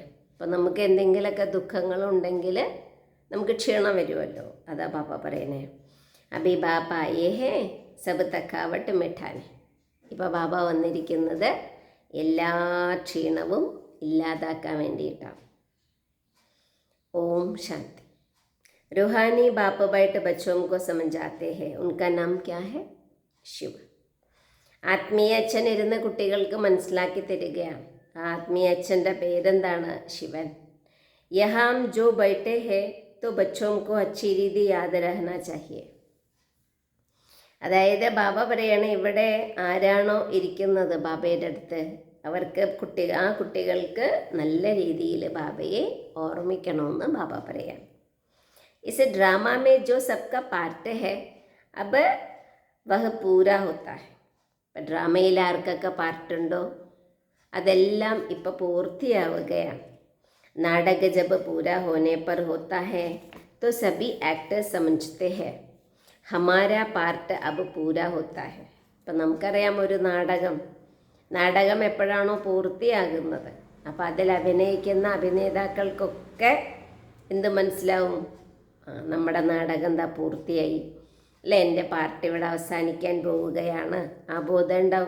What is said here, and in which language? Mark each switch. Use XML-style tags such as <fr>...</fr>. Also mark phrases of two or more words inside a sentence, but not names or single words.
<ml>അപ്പം നമുക്ക് എന്തെങ്കിലുമൊക്കെ ദുഃഖങ്ങളുണ്ടെങ്കിൽ നമുക്ക് ക്ഷീണം വരുമല്ലോ. അതാ ബാബ പറയണേ,</ml> <hi>अभी बाबा आए हैं सब थकावट मिटाने.</hi> <ml>ഇപ്പോൾ ബാബ വന്നിരിക്കുന്നത് എല്ലാ ക്ഷീണവും ഇല്ലാതാക്കാൻ വേണ്ടിയിട്ടാണ്. ഓം ശാന്തി.</ml> <hi>रूहानी बाप बैठ बच्चों को समझाते हैं. उनका नाम क्या है? शिव.</hi> <ml>ആത്മീയ അച്ഛൻ ഇരുന്ന് കുട്ടികൾക്ക് മനസ്സിലാക്കി തരികയാണ്. ആത്മീയ അച്ഛൻ്റെ പേരെന്താണ്? ശിവൻ.</ml> <hi>यहाँ जो बैठे हैं तो बच्चों को अच्छी रीति याद रहना चाहिए.</hi> <ml>അതായത് ബാബ പറയാണ്, ഇവിടെ ആരാണോ ഇരിക്കുന്നത് ബാബയുടെ അടുത്ത്, അവർക്ക് ആ കുട്ടികൾക്ക് നല്ല രീതിയിൽ ബാബയെ ഓർമ്മിക്കണമെന്ന് ബാബ പറയാം.</ml> <hi>इस ड्रामा में जो सबका पार्ट है अब वह पूरा होता है.</hi> <ml>ഇപ്പം ഡ്രാമയിൽ ആർക്കൊക്കെ പാർട്ടുണ്ടോ അതെല്ലാം ഇപ്പം പൂർത്തിയാവുകയാണ്.</ml> <hi>नाटक जब पूरा होने पर होता है तो सभी एक्टर्स समझते हैं हमारा पार्ट अब पूरा होता है.</hi> <ml>ഇപ്പം നമുക്കറിയാം, ഒരു നാടകം എപ്പോഴാണോ പൂർത്തിയാകുന്നത്, അപ്പോൾ അതിൽ അഭിനയിക്കുന്ന അഭിനേതാക്കൾക്കൊക്കെ എന്ത് മനസ്സിലാവും? നമ്മുടെ നാടകം എന്താ പൂർത്തിയായി അല്ലേ, എൻ്റെ പാർട്ടി ഇവിടെ അവസാനിക്കാൻ പോവുകയാണ്, ആ ബോധം ഉണ്ടാവും.</ml>